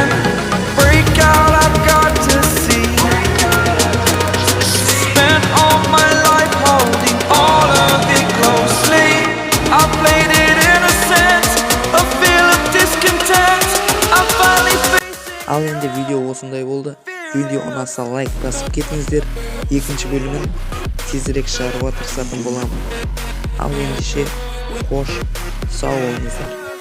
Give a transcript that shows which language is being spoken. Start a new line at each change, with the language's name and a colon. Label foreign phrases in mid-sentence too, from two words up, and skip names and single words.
English: Break out, I've got to see. Spent all my life holding all of it closely. I played it innocent, a feel of discontent. I'm finally facing.
Kazakh: Ал енді видео осындай болды. Видео ұнаса лайк басып кетіңіздер. Екінші бөлімін тезірек шығаруға тырысатын боламын. Ал ендеше қош, сау болыңыздар.